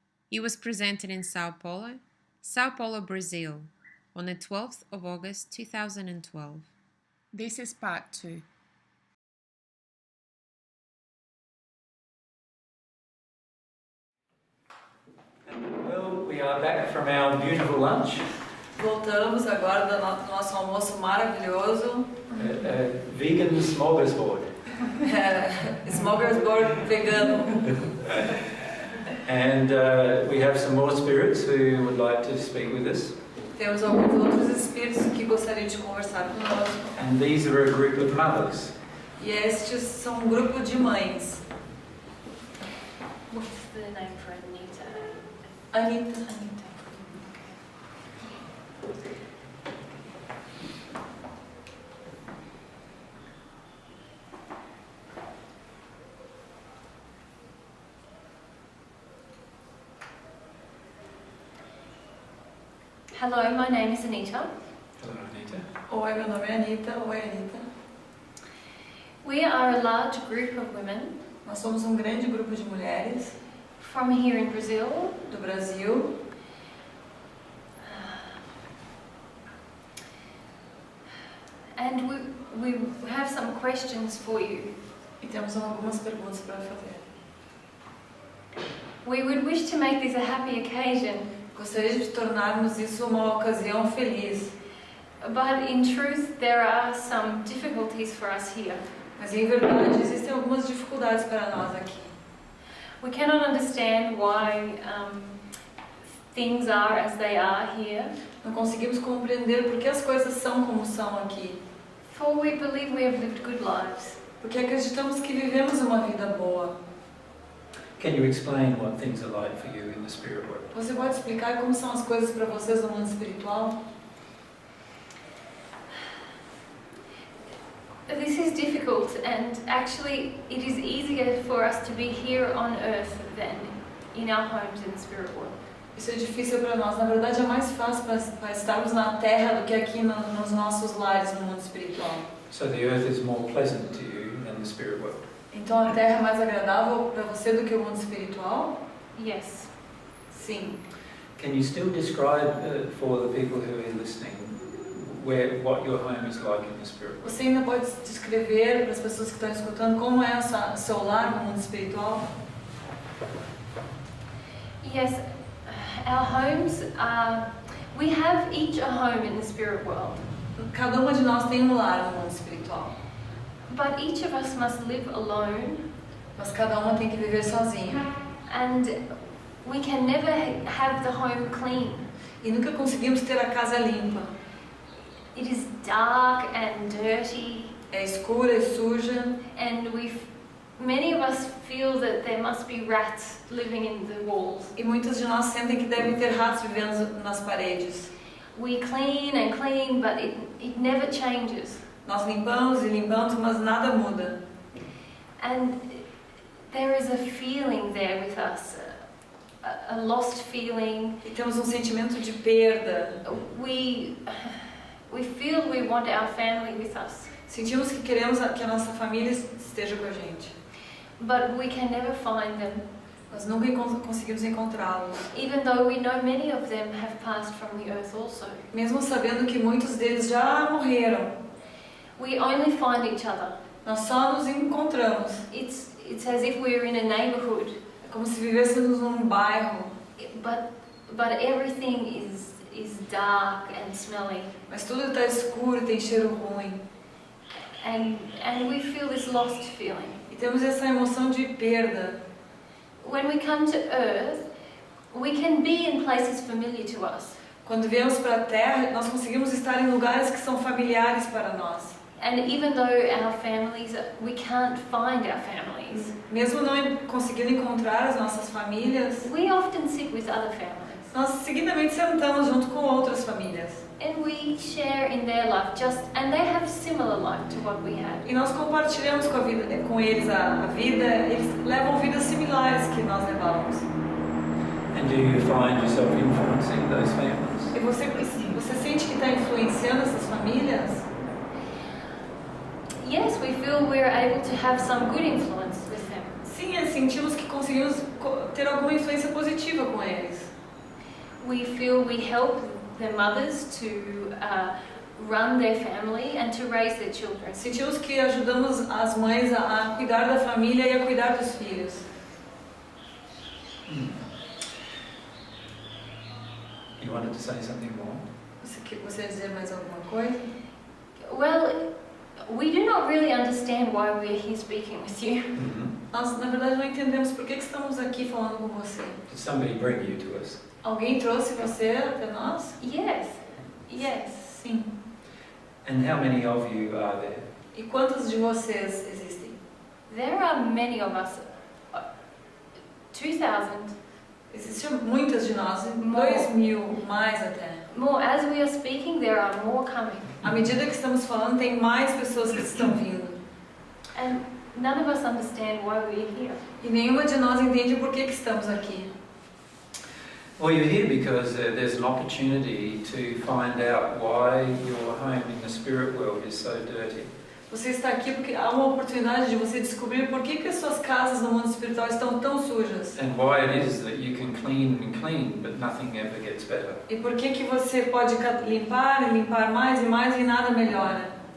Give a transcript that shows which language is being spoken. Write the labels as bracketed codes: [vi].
[en] It was presented in Sao Paulo, Brazil, on the 12th of August 2012. This is part 2. Well, we are back from our beautiful lunch. [pt] Voltamos agora do nosso almoço maravilhoso. [en] Vegan smorgasbord. [pt] Smorgasbord vegano. [en] And we have some more spirits who would like to speak with us. [pt] Temos alguns outros espíritos que gostariam de conversar conosco. [en] And these are a group of mothers. [pt] E estes são um grupo de mães. [en] What's the name for Anita? Anita. Hello, my name is Anita. Hello, Anita. [pt] Oi, meu nome é Anita. Oi, Anita. [en] We are a large group of women [pt] Nós somos um grande grupo de mulheres [en] from here in Brazil. [pt] do Brasil. [en] And we have some questions for you. [pt] E temos algumas perguntas para fazer. [en] We would wish to make this a happy occasion, [pt] Gostaria de tornarmos isso uma ocasião feliz, [en] but in truth there are some difficulties for us here. [pt] mas em verdade existem algumas dificuldades para nós aqui. [en] We cannot understand why things are as they are here, [pt] Não conseguimos compreender por que as coisas são como são aqui, [en] for we believe we have lived good lives. [pt] porque acreditamos que vivemos uma vida boa. [en] Can you explain what things are like for you in the spirit world? [pt] Você pode explicar como são as coisas para vocês no mundo espiritual? [en] This is difficult, and actually it is easier for us to be here on earth than in our homes in the spirit world. [pt] Isso é difícil para nós. Na verdade, é mais fácil para estarmos na Terra do que aqui nos nossos lares no mundo espiritual. [en] So the earth is more pleasant to you than the spirit world. [pt] Então, a Terra é mais agradável para você do que o mundo espiritual? [en] Yes. [pt] Sim. [en] Can you still describe for the people who are listening what your home is like in the spirit world? [pt] Você ainda pode descrever para as pessoas que estão escutando como é o seu lar no mundo espiritual? [en] Yes, our homes are, we have each a home in the spirit world, [pt] Cada uma de nós tem um lar no mundo espiritual, [en] but each of us must live alone, [pt] mas cada uma tem que viver sozinha. [en] and we can never have the home clean. [pt] E nunca conseguimos ter a casa limpa. [en] It is dark and dirty, [pt] É escura e suja. [en] and many of us feel that there must be rats living in the walls. [pt] E muitos de nós sentem que devem ter ratos vivendo nas paredes. [en] We clean and clean, but it never changes. [pt] Nós limpamos e limpamos, mas nada muda. [en] And there is a feeling there with us, a lost feeling. [pt] E temos um sentimento de perda. [en] We feel we want our family with us, [pt] Sentimos que queremos que a nossa família esteja com a gente, [en] but we can never find them, [pt] mas nunca conseguimos encontrá-los. [en] even though we know many of them have passed from the earth also. [pt] Mesmo sabendo que muitos deles já morreram, [en] We only find each other. [pt] nós só nos encontramos. [en] It's as if we're in a neighborhood, [pt] É como se vivêssemos num bairro, [en] but everything is dark and smelly, [pt] mas tudo está escuro e tem cheiro ruim. [en] and we feel this lost feeling. [pt] E temos essa emoção de perda. [en] When we come to earth, we can be in places familiar to us, [pt] Quando viemos para a Terra, nós conseguimos estar em lugares que são familiares para nós. [en] and even though our families, we can't find our families, [pt] Mesmo não conseguindo encontrar as nossas famílias, [en] we often sit with other families, [pt] nós seguidamente sentamos junto com outras famílias. [en] and we share in their life, and they have similar life to what we have. [pt] E nós compartilhamos com eles a vida, eles levam vidas similares que nós levamos. [en] And do you find yourself influencing those families? [pt] E você sente que está influenciando essas famílias? [en] Yes, we feel we're able to have some good influence with them. [pt] Sim, sentimos que conseguimos ter alguma influência positiva com eles. [en] We feel we help the mothers to run their family and to raise their children. [pt] Sentimos que ajudamos as mães a cuidar da família e a cuidar dos filhos. [en] You wanted to say something more? [pt] Você ia dizer mais alguma coisa? [en] Well, we do not really understand why we're here speaking with you. [pt] Nós, na verdade, não entendemos por que estamos aqui falando com você. [en] Did somebody bring you to us? [pt] Alguém trouxe você até nós? [en] Yes, yes. [pt] Sim. [en] And how many of you are there? [pt] E quantos de vocês existem? [en] There are many of us. 2,000. [pt] Existem muitas de nós, [en] More. [pt] 2.000, mais até. [en] More. As we are speaking, there are more coming. [pt] À medida que estamos falando, tem mais pessoas que estão vindo. [en] And none of us understand why we're here. [pt] E nenhuma de nós entende por que estamos aqui. [en] Well, you're here because there's an opportunity to find out why your home in the spirit world is so dirty. [pt] Você está aqui porque há uma oportunidade de você descobrir por que as suas casas no mundo espiritual estão tão sujas. [en] And why it is that you can clean and clean, but nothing ever gets better. [pt] E por que você pode limpar e limpar mais e mais e nada melhora.